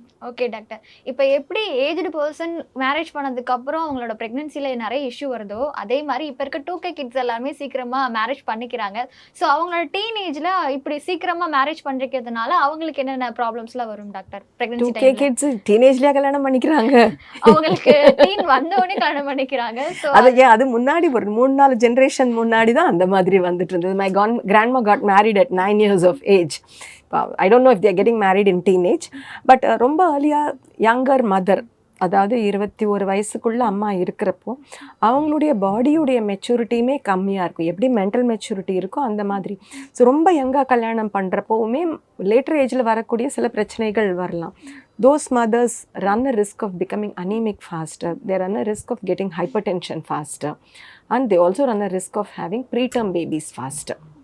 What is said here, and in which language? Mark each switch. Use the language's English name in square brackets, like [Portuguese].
[Tamil] Okay doctor, இப்போ எப்படி aged person marriage பண்ணதுக்கப்புறம் அவங்களோட ப்ரெக்னென்சியில் நிறைய இஷ்யூ வருதோ, அதே மாதிரி இப்போ இருக்க 2K கிட்ஸ் எல்லாருமே சீக்கிரமாக மேரேஜ் பண்ணிக்கிறாங்க. ஸோ அவங்களோட டீனேஜில் இப்படி சீக்கிரமாக மேரேஜ் பண்ணிக்கிறதுனால அவங்களுக்கு என்னென்ன ப்ராப்ளம்ஸ்லாம் வரும் டாக்டர்? [English] pregnancy [Tamil] 2K கிட்ஸ் டீனேஜ்லேயே கல்யாணம் பண்ணிக்கிறாங்க. அவங்களுக்கு டீன் வந்தோடனே கல்யாணம் பண்ணிக்கிறாங்க. ஸோ அது முன்னாடி ஒரு 3-4 ஜென்ரேஷன் முன்னாடி தான் அந்த மாதிரி வந்துட்டு இருந்தது. [English] My grandma got married at 9 years of age. I don't know if they are getting married in teenage, but ரொம்ப earlier younger mother, [Tamil] அதாவது 21 வயசுக்குள்ளே அம்மா இருக்கிறப்போ அவங்களுடைய பாடியுடைய மெச்சூரிட்டியுமே கம்மியாக இருக்கும். எப்படி மென்டல் மெச்சூரிட்டி இருக்கோ அந்த மாதிரி. ஸோ ரொம்ப யங்காக கல்யாணம் பண்ணுறப்போவுமே லேட்டர் ஏஜில் வரக்கூடிய சில பிரச்சனைகள் வரலாம். [English] Those mothers run a risk of becoming anemic faster. They run a risk of getting hypertension faster. And they also run a risk of having preterm babies faster.